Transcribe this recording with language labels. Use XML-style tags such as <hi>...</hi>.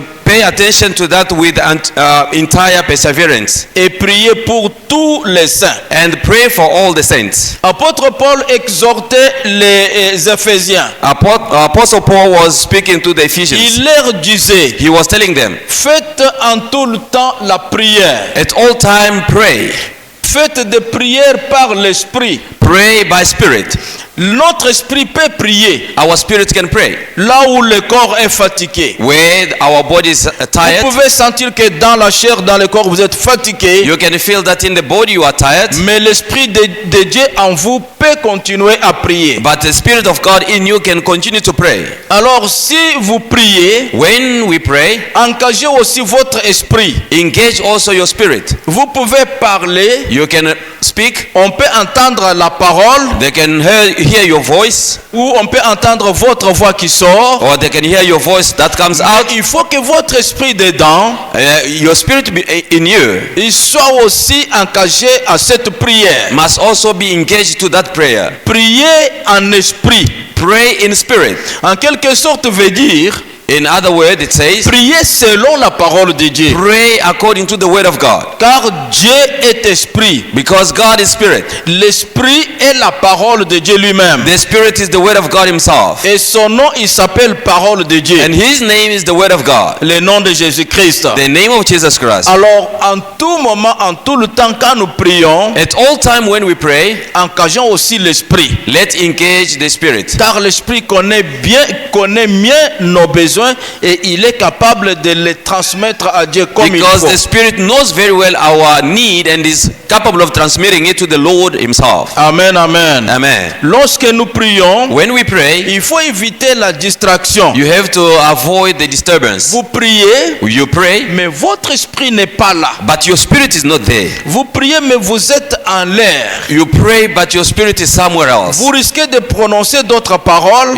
<en>Pay attention to that with entire perseverance.</en> <fr>Et priez pour tous les saints.</fr> <en>And pray for all the saints.</en> <fr>Apôtre Paul exhortait les Éphésiens.</fr> <en>Apostle Paul was speaking to the Ephesians.</en> <fr>Il leur disait,</fr> <en>He was telling them,</en> <fr>faites en tout le temps la prière.</fr> <en>at all time pray.</en> <fr>Faites des prières par l'esprit.</fr> <en>Pray by spirit.</en> <fr>Notre esprit peut prier</fr> <en>Our spirit can pray.</en> <fr>là où le corps est fatigué.</fr> <en>Where our body is tired,</en> <fr>Vous pouvez sentir que dans la chair, dans le corps, vous êtes fatigué.</fr> <en>you can feel that in the body you are tired.</en> <fr>Mais l'esprit de Dieu en vous peut continuer à prier.</fr> <en>But the Spirit of God in you can continue to pray.</en> <fr>Alors si vous priez,</fr> <en>When we pray,</en> <fr>engagez aussi votre esprit.</fr> <en>engage also your spirit.</en> <fr>Vous pouvez parler,</fr> <en>You can speak.</en> <fr>on peut entendre la parole</fr> <en>They can hear your voice,</en> <fr>ou on peut entendre votre voix qui sort.</fr> <en>or they can hear your voice that comes</en> <fr>Mais</fr> <en>out.</en> <fr>il faut que votre esprit dedans,</fr> <en>Your spirit be in you</en> <fr>il soit aussi engagé à cette prière.</fr> <en>must also be engaged to that prayer.</en> <fr>Prier en esprit,</fr> <en>Pray in spirit.</en> <fr>en quelque sorte, veut dire</fr> <en>In other words, it says,</en> <fr>prier selon la parole de Dieu.</fr> <en>pray according to the word of God.</en> <fr>Car Dieu est esprit.</fr> <en>Because God is spirit.</en> <fr>L'esprit est la parole de Dieu lui-même.</fr> <en>The spirit is the word of God himself.</en> <fr>Et son nom, il s'appelle parole de Dieu.</fr> <en>And his name is the word of God.</en> <fr>Le nom de Jésus-Christ.</fr> <en>The name of Jesus Christ.</en> <fr>Alors, en tout moment, en tout le temps, quand nous prions,</fr> <en>At all time when we pray,</en> <fr>engageons aussi l'esprit.</fr> <en>let's engage the spirit.</en> <fr>Car l'esprit connaît mieux nos besoins et il est capable de les transmettre à Dieu comme il</fr> <en>Because</en> <fr>faut.</fr> <en>the spirit knows very well our need and is capable of transmitting it to the Lord himself. Amen, amen. Amen.</en> <fr>Lorsque nous prions,</fr> <en>When we pray,</en> <fr>il faut éviter la distraction.</fr> <en>you have to avoid the disturbance.</en> <fr>Vous priez,</fr> <en>You pray,</en> <fr>mais votre esprit n'est pas là.</fr> <en>but your spirit is not there.</en> <fr>Vous priez, mais vous êtes en l'air.</fr> <en>You pray, but your spirit is somewhere else.</en> <fr>Vous risquez de prononcer d'autres paroles</fr>